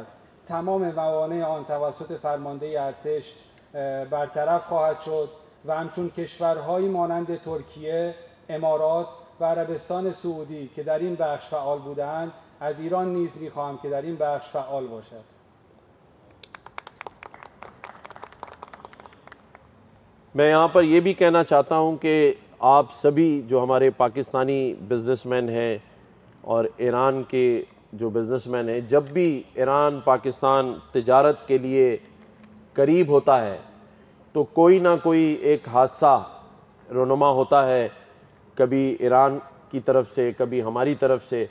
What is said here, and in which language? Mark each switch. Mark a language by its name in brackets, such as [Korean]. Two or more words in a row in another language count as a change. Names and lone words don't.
[Persian] تمام موانع آن توسط فرمانده ارتش برطرف خواهد شد و همچون کشورهایی مانند ترکیه، امارات و عربستان سعودی که در این بخش فعال بودند، از ایران نیز می‌خواهم که در این بخش فعال باشد. [Urdu] میں یہاں پر یہ بھی کہنا چاہتا ہوں کہ آپ سبھی جو ہمارے پاکستانی بزنس مین ہیں اور ایران کے جو بزنس مین ہیں، جب بھی ایران پاکستان تجارت کے لیے قریب ہوتا ہے تو کوئی نہ کوئی ایک حادثہ رونما ہوتا ہے، کبھی ایران کی طرف سے، کبھی ہماری طرف سے.